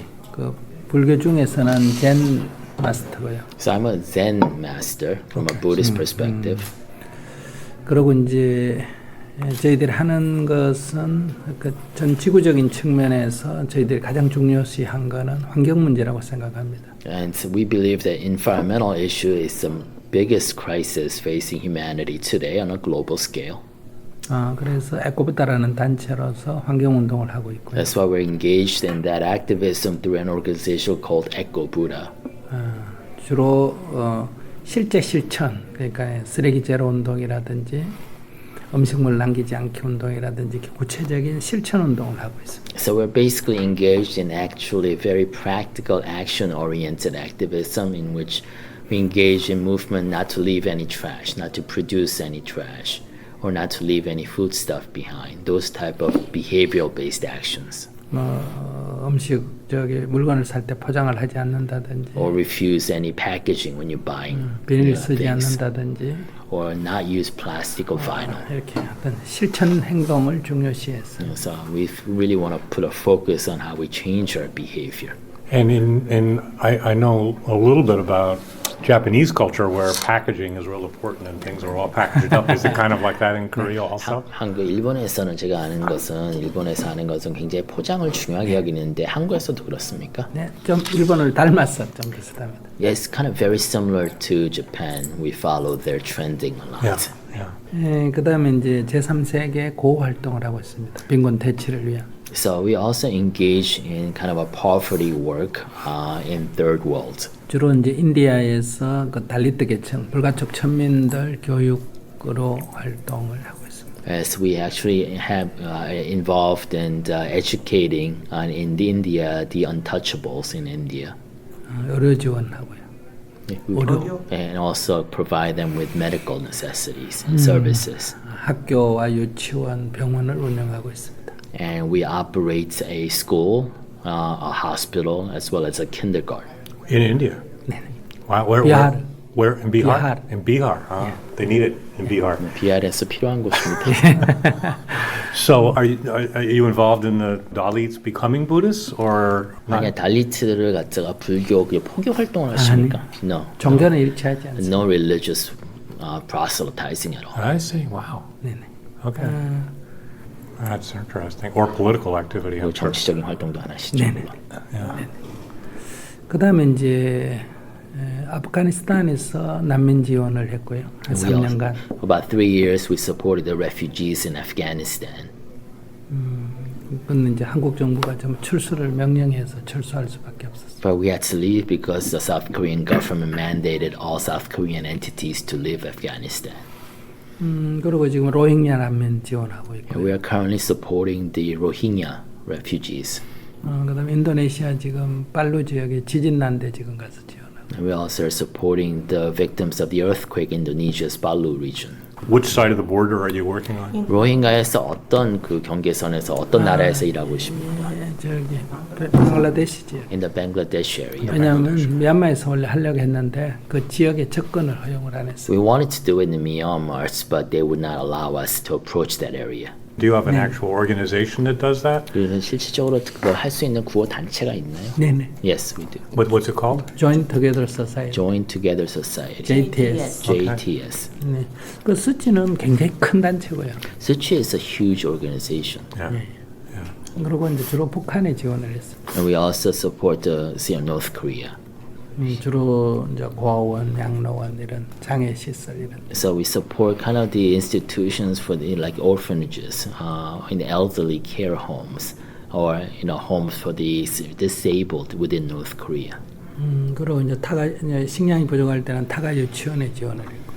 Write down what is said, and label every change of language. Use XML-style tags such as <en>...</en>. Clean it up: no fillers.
<ko>그 불교 중에서는 젠 마스터고요.</ko> <en>So I'm a Zen master from a Buddhist perspective.</en> <ko>그리고 이제 저희들이 하는 것은 그 전 지구적인 측면에서 저희들이 가장 중요시한 거는 환경 문제라고 생각합니다.</ko> <en>And we believe that environmental issue is the biggest crisis facing humanity today on a global scale.</en> <ko>그래서 에코부다라는 단체로서 환경 운동을 하고 있고요.</ko> <en>That's why we're engaged in that activism through an organization called Echo Buddha.</en> <ko>주로 실제 실천, 그러니까 쓰레기 제로 운동이라든지 음식물 남기지 않기 운동이라든지 구체적인 실천 운동을 하고 있습니다.</ko> <en>So we're basically engaged in actually very practical action-oriented activism in which we engage in movement not to leave any trash, not to produce any trash, or not to leave any food stuff behind. Those type of behavioral-based actions.</en> <ko>음식 물건을 살 때 포장을 하지 않는다든지,</ko> <en>or refuse any packaging when you're buying.</en> <ko>비닐 쓰지</ko> <en>things.</en> <ko>않는다든지.</ko> <en>Or not use plastic or vinyl.</en> <ko>이렇게 어떤 실천 행동을 중요시해서.</ko> <en>So we really want to put a focus on how we change our behavior. And I know a little bit about Japanese culture where packaging is real important and things are all packaged up. Is it kind of like that in Korea also?</en> <ko>한국, 일본에서는 제가 아는 것은 일본에서 하는 것은 굉장히 포장을 중요하게 여기는데 한국에서도 그렇습니까? 네, 좀 일본을 닮았어, 좀 비슷합니다.</ko> <en>Yes, kind of very similar to Japan. We follow their trending a lot. Yeah.</en> <ko>네, 그다음에 이제 제3세계 고호 활동을 하고 있습니다. 빈곤 대치를 위한.</ko> <en>So we also engage in kind of a poverty work in third world.</en> <ko>주로 이제 인디아에서 그 달리트 계층, 불가촉 천민들 교육으로 활동을 하고 있습니다.</ko> <en>As we actually have involved in educating in India the untouchables in India.</en> <ko>의료 지원하고요. 의료.</ko> <en>And also provide them with medical necessities and services.</en> <ko>학교와 유치원, 병원을 운영하고 있습니다.</ko> <en>And we operate a school, a hospital, as well as a kindergarten. In India?</en> <ko>네.</ko> <en>Wow, Bihar. Where in Bihar? Bihar. In Bihar. Yeah. They need it in Bihar.</en> <ko>비하르에서 필요한 곳입니다.</ko> <en>So are you involved in the Dalits becoming Buddhists or not?</en> <ko>만약 달리트를 갖다가 불교 포교 활동을 하십니까?</ko> <en>No.</en> <ko>종교는 일치하지 않습니다.</ko> <en>No religious proselytizing at all. I see. Wow.</en> <ko>네네.</ko> <en>Okay. That's interesting. Or political activity. I'm sure.</en> <ko>정치적인 활동도 안 하시죠. 네네. 그다음에 이제 아프가니스탄에서 난민 지원을 했고요. 한 3년간.</ko> <en>About 3 years we supported the refugees in Afghanistan.</en> <ko>그건 이제 한국 정부가 좀 출수를 명령해서 철수할 수밖에 없었어요.</ko> <en>But we had to leave because the South Korean government mandated all South Korean entities to leave Afghanistan.</en> <ko>그리고 지금 로힝야 난민 지원하고 있고.</ko> <en>We are currently supporting the Rohingya refugees.</en> <ko>그다음에 인도네시아 지금 팔루 지역에 지진 난데 지금 가서 지원하고.</ko> <en>And we also are supporting the victims of the earthquake in Indonesia's Palu region. Which side of the border are you working on?</en> <ko>로힝가에서 어떤 그 경계선에서 어떤 나라에서 일하고 있습니까? 저기 방글라데시지.</ko> <en>In the Bangladesh area.</en> <ko>왜냐하면 미얀마에서 원래 하려고 했는데 그 지역에 접근을 허용을 안 했어요.</ko> <en>We wanted to do it in Myanmar, but they would not allow us to approach that area. Do you have an actual organization that does that?</en> <ko>그래서 실질적으로 그걸 할 수 있는 구호 단체가 있나요? 네네.</ko> <en>Yes, we do. What's it called? Joint Together Society. Join Together Society. JTS. JTS.</en> <ko>네. 그 수치는 굉장히 큰 단체고요.</ko> <en>Suchi is a huge organization. Yeah.</en> <ko>그리고 이제 주로 북한에 지원을 했어요.</ko> <en>And we also support North Korea.</en> <ko>주로 이제 고아원, 양로원 이런 장애 시설 이런.</ko> <en>So we support kind of the institutions for the like orphanages, in the elderly care homes, or homes for the disabled within North Korea.</en> <ko>그리고 이제 이제 식량이 부족할 때는 타가 유치원에 지원을 했고.</ko>